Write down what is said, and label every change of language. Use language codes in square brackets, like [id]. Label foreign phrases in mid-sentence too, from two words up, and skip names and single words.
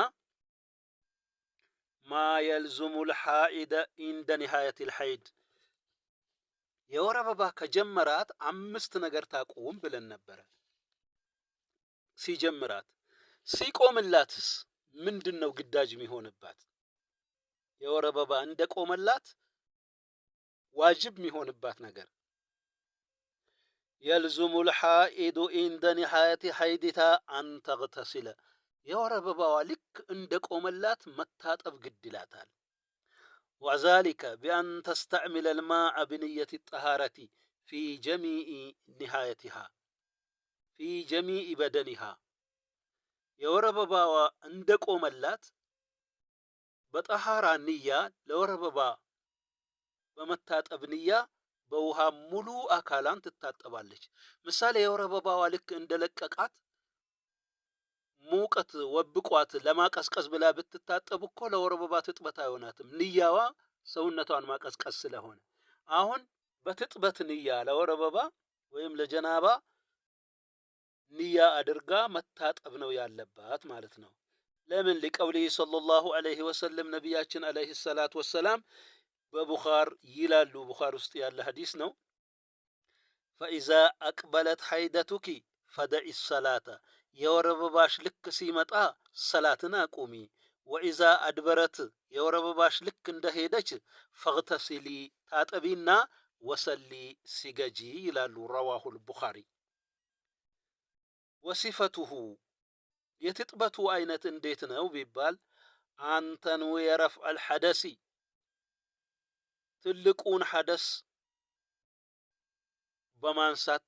[ar] ما يلزم الحائض عند نهاية الحيض፣ [am] የወር አበባ ከጀመራት 5 ነገር ታቁም ብለን ነበረ። ሲጀምራት ሲቆምላትስ ምንድነው ግዳጅ የሚሆንባት? የወር አበባ እንደቆመላት ዋጅብ የሚሆንባት ነገር [ar] يلزم الحائض عند نهاية حيضها أن تغتسل [am] የወር አበባዋ ልክ እንደ ቆመላት መታጠብ ግድ ይላታል። [ar] وذلك بأن تستعمل الماء بنية الطهارة في جميع نهايتها في جميع بدنها [am] የወር አበባዋ እንደ ቆመላት በጠሃራ ንያ ለወር አበባ በመታጠብ ንያ በውሃ ሙሉ አካላን ትታጠባለች። ምሳሌ የወር አበባዋ ልክ እንደለቀቃት ሙቀት ወብቋት ለማቀዝቀዝ ብላ ብትታጠብ እኮ ለወር አበባ ትጥበት አይሆናትም። ንያዋ ሰውነቷን ማቀዝቀዝ ስለሆነ አሁን በትጥበት ንያ ለወር አበባ ወይም ለጀናባ ንያ አድርጋ መታጠብ ነው ያለባት ማለት ነው። ለምን لقوله [ar] صلى الله عليه وسلم [am] ነቢያችን [ar] عليه الصلاة والسلام [am] በቡኻር ይላሉ፣ ቡኻር ውስጥ ያለ ሐዲስ ነው። [ar] فإذا أقبلت حيدتك فدع الصلاة [am] የወር አበባሽ ልክ ሲመጣ ሰላትን አቁሚ። [ar] وإذا أدبرت [am] የወር አበባሽ ልክ እንደሄደች ፈግተሲሊ ታጠቢና ወሰሊ ሲገጂ ይላሉ [ar] رواه البخاري። [am] ወሲፈቱሁ የትጥበቱ አይነት እንዴት ነው ቢባል [ar] أن يرفع الحدث [am] ትልቁን ሐደስ በማንሳት